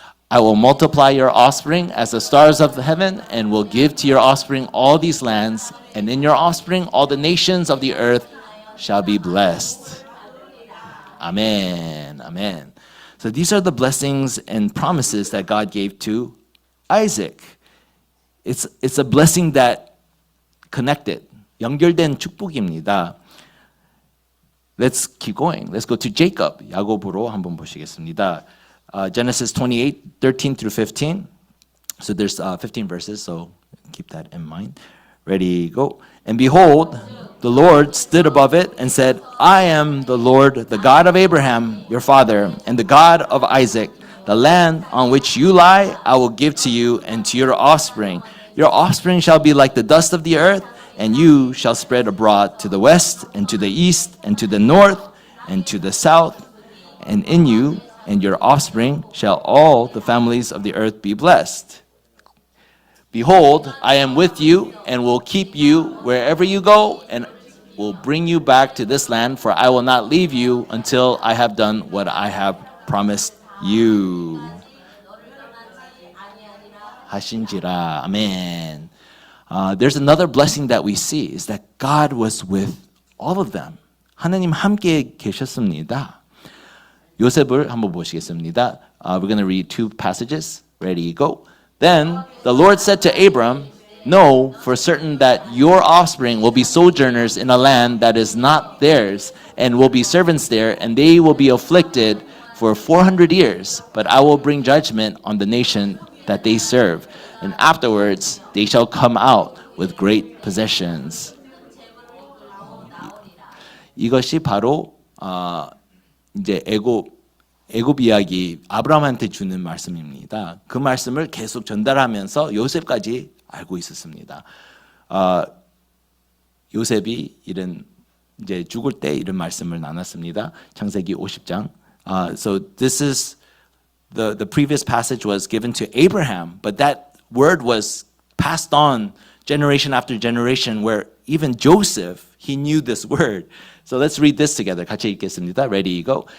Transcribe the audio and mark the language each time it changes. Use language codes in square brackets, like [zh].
[en] I will multiply your offspring as the stars of heaven, and will give to your offspring all these lands, and in your offspring all the nations of the earth shall be blessed. Amen. Amen. So these are the blessings and promises that God gave to Isaac. It's a blessing that connected, [ko] 연결된 축복입니다. [en] Let's keep going. Let's go to Jacob. [ko] 야곱으로 한번 보시겠습니다. [en] Genesis 28, 13-15. So there's 15 verses, so keep that in mind. Ready, go. And behold, the Lord stood above it and said, I am the Lord, the God of Abraham, your father, and the God of Isaac. The land on which you lie, I will give to you and to your offspring. Your offspring shall be like the dust of the earth, and you shall spread abroad to the west and to the east and to the north and to the south. And in you and your offspring shall all the families of the earth be blessed. Behold, I am with you and will keep you wherever you go, and will bring you back to this land, for I will not leave you until I have done what I have promised you. [ko] 하신지라. Amen. [en] There's another blessing that we see is that God was with all of them. [ko] 하나님 함께 계셨습니다. 요셉을 한번 보시겠습니다. [en] We're going to read two passages. Ready, go. Then the Lord said to Abram, know for certain that your offspring will be sojourners in a land that is not theirs, and will be servants there, and they will be afflicted for 400 years. But I will bring judgment on the nation that they serve, and afterwards they shall come out with great possessions. [ko] 이것이 바로 이제 애굽 이야기 아브라함한테 주는 말씀입니다. 그 말씀을 계속 전달하면서 요셉까지 알고 있었습니다. 요셉이 이런 이제 죽을 때 이런 말씀을 나눴습니다. 창세기 50장. [en] So this is the previous passage was given to Abraham, but that word was passed on generation after generation, where even Joseph, he knew this word. So let's read this together. [ko] 같이 읽겠습니다. [en] Ready, go.